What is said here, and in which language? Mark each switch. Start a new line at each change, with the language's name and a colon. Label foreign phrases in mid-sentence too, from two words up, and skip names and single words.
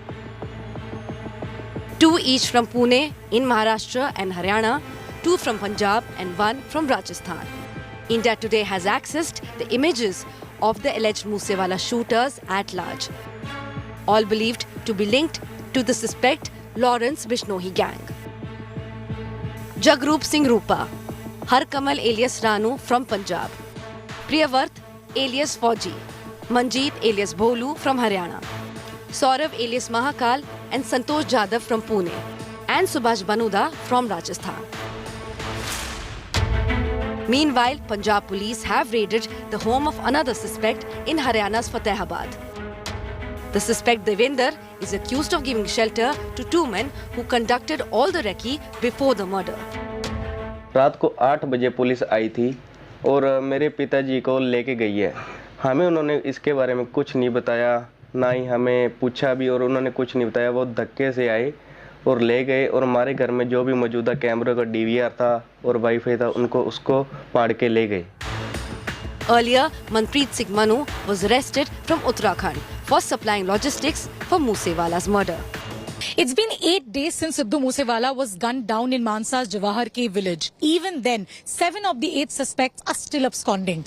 English: 2 each from Pune in Maharashtra and Haryana, 2 from Punjab and 1 from Rajasthan. India Today has accessed the images of the alleged Musewala shooters at large, all believed to be linked to the suspect Lawrence Bishnohi gang. Jagrup Singh Rupa, Harkamal alias Ranu from Punjab, Priyavarth alias Fauji, Manjeet alias Bholu from Haryana, Saurav alias Mahakal and Santosh Jadhav from Pune, and Subhash Banuda from Rajasthan. Meanwhile, Punjab police have raided the home of another suspect in Haryana's Fatehabad. The suspect Devender is accused of giving shelter to 2 men who conducted all the recce before the murder.
Hindi: रात को 8 बजे पुलिस आई थी और मेरे पिताजी को लेके गई है। हमें उन्होंने इसके बारे में कुछ नहीं बताया, ना ही हमें पूछा भी, और उन्होंने कुछ नहीं बताया। वो धक्के से आए और ले गए और हमारे घर में जो भी मौजूदा कैमरे का DVR था और वाईफाई था उसको फाड़ के ले गए।
English: Earlier, Manpreet Singh Manu was arrested from Uttarakhand for supplying logistics for Musewala's murder. It's been 8 days since Sidhu Musewala was gunned down in Mansa's Jawahar K village. Even then, 7 of the 8 suspects are still absconding.